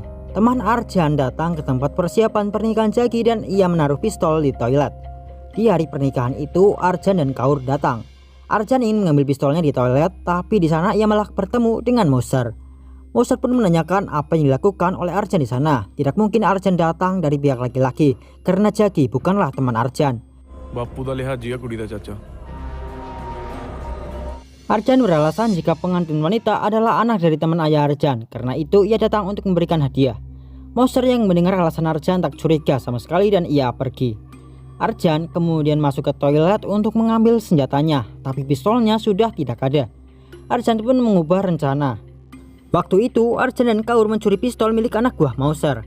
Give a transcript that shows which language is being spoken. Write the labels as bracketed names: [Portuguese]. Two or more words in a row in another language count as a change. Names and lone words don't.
[Indonesian] Teman Arjan datang ke tempat persiapan pernikahan Jagi dan ia menaruh pistol di toilet. Di hari pernikahan itu Arjan dan Kaur datang. Arjan ingin mengambil pistolnya di toilet tapi di sana ia malah bertemu dengan Mauser. Mauser pun menanyakan apa yang dilakukan oleh Arjan di sana. Tidak mungkin Arjan datang dari pihak laki-laki karena Jagi bukanlah teman Arjan. [Punjabi] ਬਾਪੂ ਦਾ ਲਿਆ ਜੀਆ ਕੁੜੀ ਦਾ ਚਾਚਾ [Indonesian] Arjan beralasan jika pengantin wanita adalah anak dari teman ayah Arjan. Karena itu ia datang untuk memberikan hadiah. Mauser yang mendengar alasan Arjan tak curiga sama sekali dan ia pergi. Arjan kemudian masuk ke toilet untuk mengambil senjatanya, tapi pistolnya sudah tidak ada. Arjan pun mengubah rencana. Waktu itu Arjan dan Kaur mencuri pistol milik anak buah Mauser.